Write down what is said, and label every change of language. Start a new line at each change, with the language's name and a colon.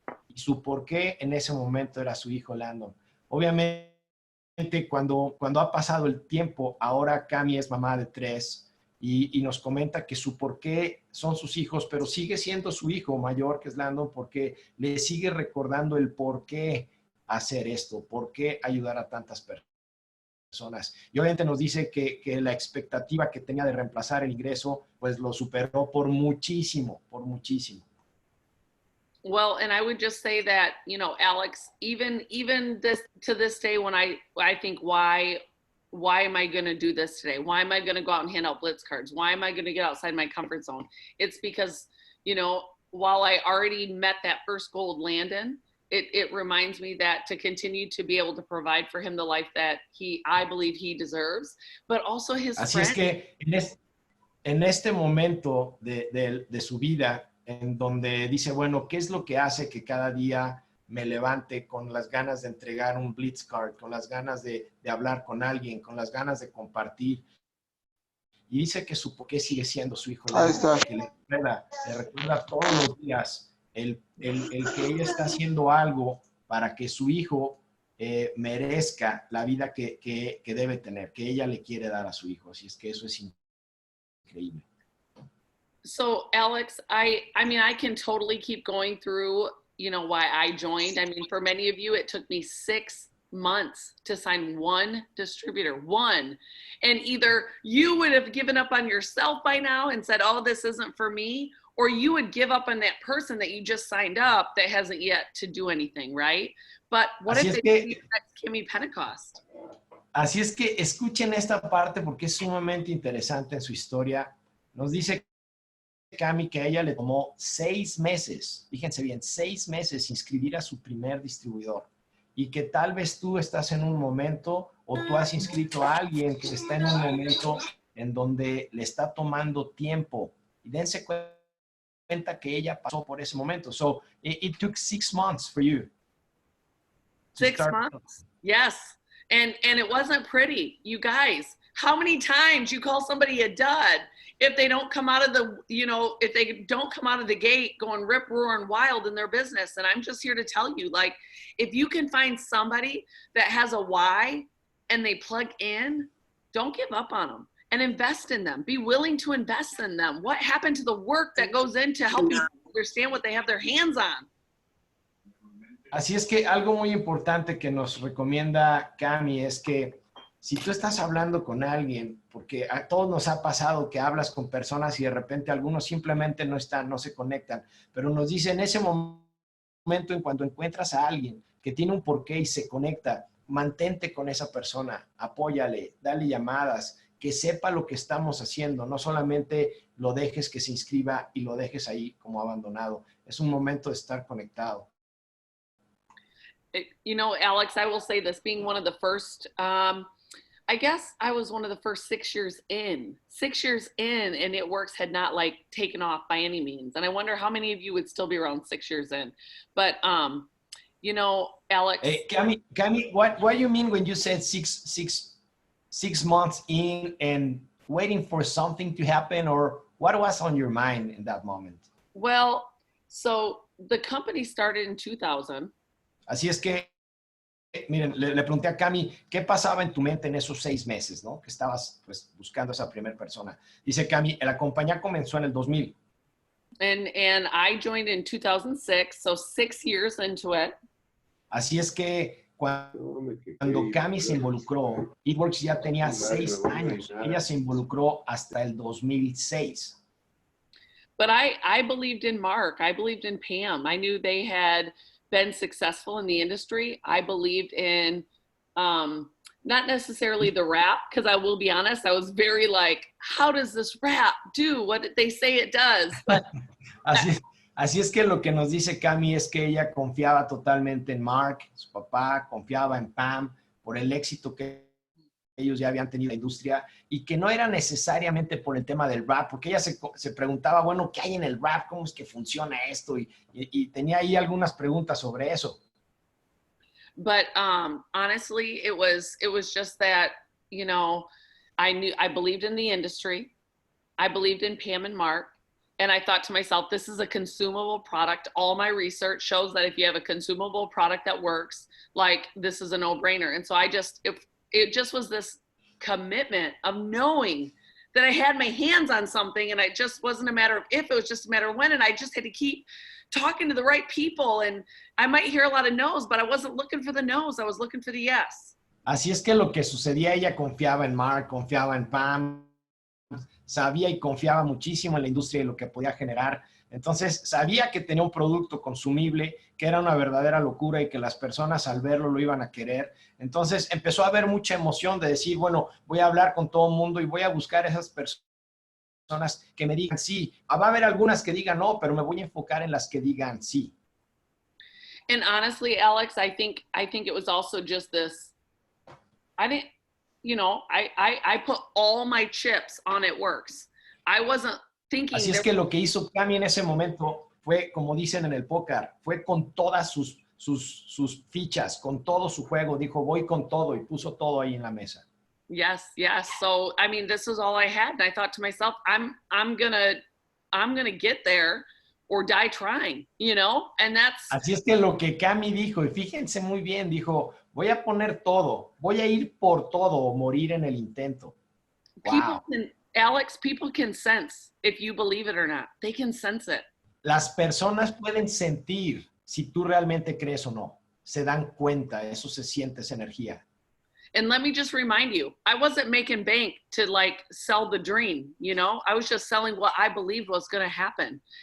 Spanish: Y su por qué en ese momento era su hijo Landon. Obviamente, cuando ha pasado el tiempo, ahora Cami es mamá de 3 y nos comenta que su por qué son sus hijos, pero sigue siendo su hijo mayor, que es Landon, porque le sigue recordando el por qué hacer esto, por qué ayudar a tantas personas. Y obviamente nos dice que la expectativa que tenía de reemplazar el ingreso, pues lo superó por muchísimo, por muchísimo.
English: Well, and I would just say that, you know, Alex, even to this day, when I think, why am I going to do this today? Why am I going to go out and hand out Blitz cards? Why am I going to get outside my comfort zone? It's because, you know, while I already met that first goal with Landon, it reminds me that to continue to be able to provide for him the life that I believe he deserves, but also his
Spanish: Así
English: friends.
Spanish: es que en este momento de su vida, en donde dice, bueno, ¿qué es lo que hace que cada día me levante con las ganas de entregar un Blitz card, con las ganas de hablar con alguien, con las ganas de compartir? Y dice que su porqué sigue siendo su hijo. Ahí está. Que le recuerda todos los días el que ella está haciendo algo para que su hijo merezca la vida que debe tener, que ella le quiere dar a su hijo. Así es que eso es increíble.
English: So Alex, I mean, I can totally keep going through, why I joined. I mean, for many of you, it took me 6 months to sign one distributor, one. And either you would have given up on yourself by now and said, oh, this isn't for me, or you would give up on that person that you just signed up that hasn't yet to do anything, right? But what if they do next Kimmy Pentecost?
Spanish: Así es que escuchen esta parte porque es sumamente interesante en su historia. Nos dice Cami que a ella le tomó 6 meses, fíjense bien, 6 meses inscribir a su primer distribuidor. Y que tal vez tú estás en un momento o tú has inscrito a alguien que está en un momento en donde le está tomando tiempo. Y dense cuenta que ella pasó por ese momento.
English: So it took 6 months for you. 6 months. Yes. And it wasn't pretty. You guys, how many times you call somebody a dud if they don't come out of the, if they don't come out of the gate going rip roaring wild in their business? And I'm just here to tell you, like, if you can find somebody that has a why and they plug in, don't give up on them and invest in them. Be willing to invest in them. What happened to the work that goes into helping people understand what they have their hands on?
Spanish: Así es que algo muy importante que nos recomienda Cami es que si tú estás hablando con alguien, porque a todos nos ha pasado que hablas con personas y de repente algunos simplemente no están, no se conectan, pero nos dice en ese momento, en cuanto encuentras a alguien que tiene un porqué y se conecta, mantente con esa persona, apóyale, dale llamadas, que sepa lo que estamos haciendo, no solamente lo dejes que se inscriba y lo dejes ahí como abandonado. Es un momento de estar conectado.
English: Alex, I will say this, being one of the first, I guess I was one of the first 6 years in, and It Works had not taken off by any means. And I wonder how many of you would still be around 6 years in. But, Alex. Hey, Cami, what do you mean when you said six months in and waiting for something to happen, or what was on your mind in that moment? Well, so the company started in 2000.
Spanish: Así es que, miren, le pregunté a Cami, ¿qué pasaba en tu mente en esos 6 meses, ¿no? Que estabas, pues, buscando a esa primera persona. Dice Cami, la compañía comenzó en el 2000.
English: And I joined in 2006, so 6 years into it.
Spanish: Así es que cuando Cami se involucró, It Works ya tenía 6 años. Ella se involucró hasta el 2006.
English: But I believed in Mark. I believed in Pam. I knew they had been successful in the industry. I believed in not necessarily the rap, because I will be honest, I was very how does this rap do what they say it does? But
Spanish: así es que lo que nos dice Cami es que ella confiaba totalmente en Mark, su papá, confiaba en Pam por el éxito que ellos ya habían tenido en la industria y que no era necesariamente por el tema del rap, porque ella se preguntaba, bueno, ¿qué hay en el rap? ¿Cómo es que funciona esto? Y tenía ahí algunas preguntas sobre eso.
English: But honestly, it was just that, I believed in the industry. I believed in Pam and Mark. And I thought to myself, this is a consumable product. All my research shows that if you have a consumable product that works, this is a no-brainer. And so it just was this commitment of knowing that I had my hands on something, and it just wasn't a matter of if, it was just a matter of when, and I just had to keep talking to the right people. And I might hear a lot of no's, but I wasn't looking for the no's, I was looking for the yes.
Spanish: Así es que lo que sucedía, ella confiaba en Mark, confiaba en Pam, sabía y confiaba muchísimo en la industria y lo que podía generar. Entonces, sabía que tenía un producto consumible, que era una verdadera locura y que las personas al verlo lo iban a querer. Entonces, empezó a haber mucha emoción de decir, bueno, voy a hablar con todo el mundo y voy a buscar esas personas que me digan sí. Va a haber algunas que digan no, pero me voy a enfocar en las que digan sí.
English: And honestly, Alex, I think it was also just this. I didn't, you know, I put all my chips on it works. I wasn't thinking.
Spanish: Así es que lo que hizo Cami en ese momento fue, como dicen en el póker, fue con todas sus fichas, con todo su juego. Dijo, voy con todo, y puso todo ahí en la mesa.
English: Yes, yes. So I mean, this is all I had, and I thought to myself, I'm gonna get there or die trying, you know. And that's.
Spanish: Así es que lo que Cami dijo, y fíjense muy bien, dijo, voy a poner todo, voy a ir por todo o morir en el intento.
English: Wow. Alex, people can sense if you believe it or not. They can sense it.
Spanish: Las personas pueden sentir si tú realmente crees o no. Se dan cuenta, eso se siente, esa energía.
English: And let me just remind you, I wasn't making bank to like sell the dream, you know? I was just selling what I believed was going to happen.